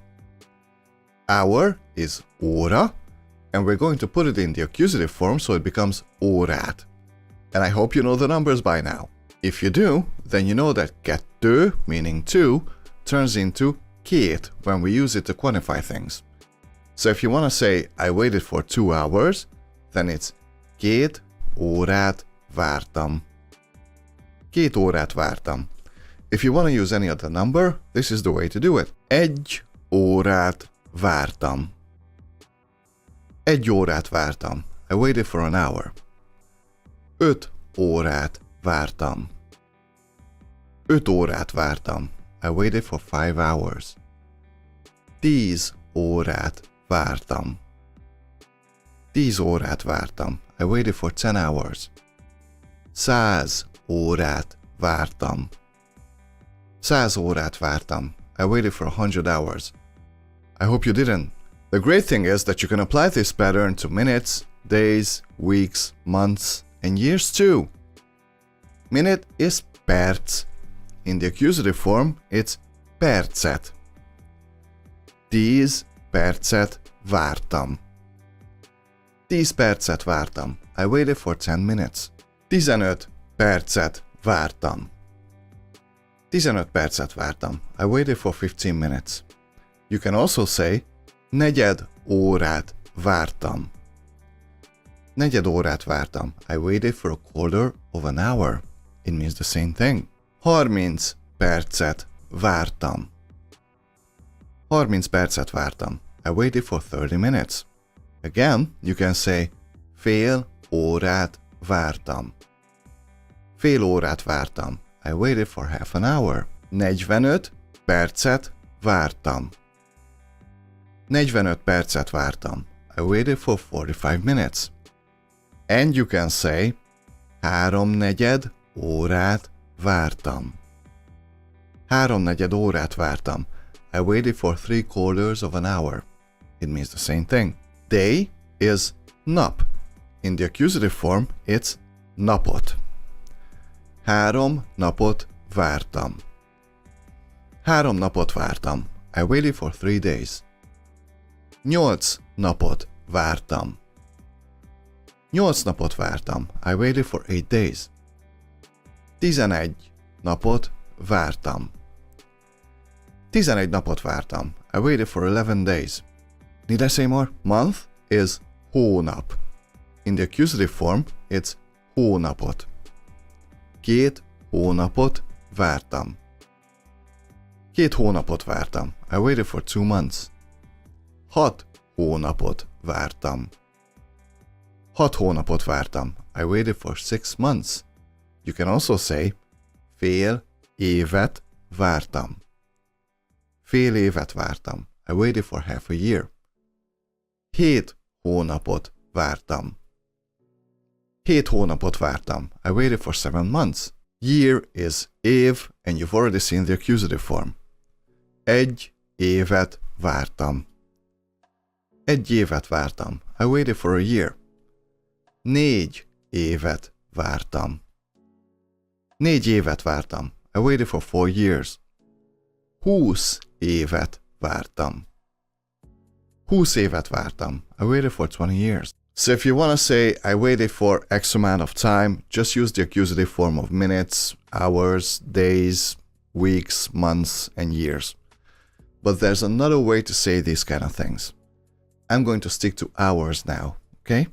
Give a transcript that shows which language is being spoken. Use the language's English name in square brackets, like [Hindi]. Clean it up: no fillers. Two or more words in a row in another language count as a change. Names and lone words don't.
[English] Hour is óra, and we're going to put it in the accusative form so it becomes órát. And I hope you know the numbers by now. If you do, then you know that kettő, meaning two, turns into két when we use it to quantify things. So if you want to say, I waited for 2 hours, then it's [Hungarian] két órát vártam. Két órát vártam. [English] If you want to use any other number, this is the way to do it. [Hungarian] Egy órát vártam. Egy órát vártam. [English] I waited for an hour. [Hungarian] 5 órát vártam. 5 órát vártam. [English] I waited for 5 hours. [Hungarian] 10 órát vártam. 10 órát vártam. [English] I waited for 10 hours. [Hungarian] 100 órát vártam. 100 órát vártam. [English] I waited for 100 hours. I hope you didn't. The great thing is that you can apply this pattern to minutes, days, weeks, months, and years too. Minute is perc. In the accusative form, it's percet. [Hungarian] 10 percet vártam. 10 percet vártam. [English] I waited for 10 minutes. [Hungarian] 15 percet vártam. 15 percet vártam. [English] I waited for 15 minutes. You can also say, [Hungarian] negyed órát vártam. Negyed órát vártam. [English] I waited for a quarter of an hour. It means the same thing. [Hungarian] 30 percet vártam. 30 percet vártam. [English] I waited for 30 minutes. Again, you can say, [Hungarian] fél órát vártam. Fél órát vártam. [English] I waited for half an hour. [Hungarian] 45 percet vártam. 45 percet vártam. [English] I waited for 45 minutes. And you can say, [Hungarian] háromnegyed órát vártam. Háromnegyed órát vártam. [English] I waited for 3/4 of an hour. It means the same thing. Day is nap. In the accusative form, it's napot. [Hungarian] 3 napot vártam. 3 napot vártam. [English] I waited for 3 days. [Hungarian] 8 napot vártam. 8 napot vártam. [English] I waited for 8 days. [Hungarian] 11 napot vártam. 11 napot vártam. [English] I waited for 11 days. Need I say more? Month is hónap. In the accusative form, it's hónapot. [Hungarian] 2 hónapot vártam. 2 hónapot vártam. [English] I waited for 2 months. [Hungarian] 6 hónapot vártam. 6 hónapot vártam. [English] I waited for 6 months. You can also say, [Hungarian] fél évet vártam. Fél évet vártam. [English] I waited for half a year. [Hungarian] 7 hónapot vártam. 7 hónapot vártam. [English] I waited for 7 months. Year is év, and you've already seen the accusative form. [Hungarian] Egy évet vártam. Egy évet vártam. [English] I waited for a year. [Hungarian] 4 évet vártam. 4 évet vártam. [English] I waited for 4 years. [Hungarian] 20 évet vártam. 20 évet vártam. [English] I waited for 20 years. So if you want to say, I waited for X amount of time, just use the accusative form of minutes, hours, days, weeks, months, and years. But there's another way to say these kind of things. I'm going to stick to hours now, okay?